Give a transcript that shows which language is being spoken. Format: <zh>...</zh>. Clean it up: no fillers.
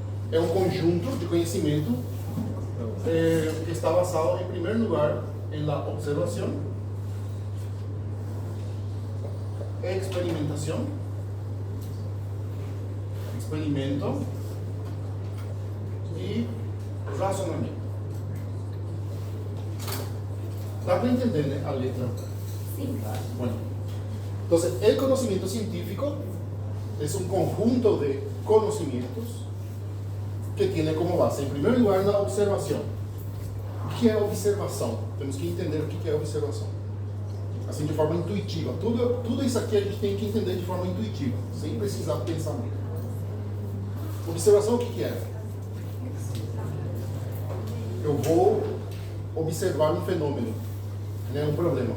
<pt>É um conjunto de conhecimento que está basado, em primeiro lugar, em la observação, experimentação, experimento e razonamento. Dá para entender, né, a letra? Sim.</pt> <es>Bueno, entonces el conocimiento científico es un conjunto de conocimientos que tiene como base, en primer lugar, la observación.</es> <pt>O que é observação? Temos que entender o que é observação. Assim, de forma intuitiva. Tudo isso aqui a gente tem que entender de forma intuitiva, sem precisar pensar muito. Observação, o que é? Eu vou observar um fenômeno, né, um problema.</pt>